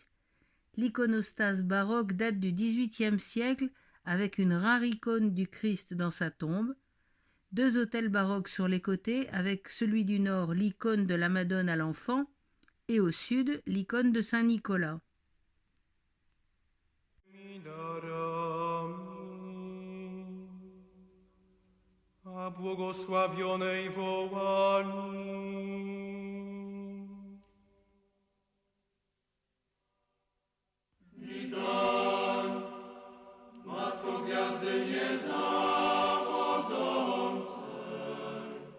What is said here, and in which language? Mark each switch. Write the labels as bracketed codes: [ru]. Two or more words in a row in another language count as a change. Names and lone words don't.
[fr] L'iconostase baroque date du XVIIIe siècle avec une rare icône du Christ dans sa tombe. 2 autels baroques sur les côtés avec celui du nord l'icône de la Madone à l'enfant et au sud l'icône de Saint Nicolas. [pl] Darami, a błogosławionej wołani. Witaj, Matko Gwiazdy niezachodzącej.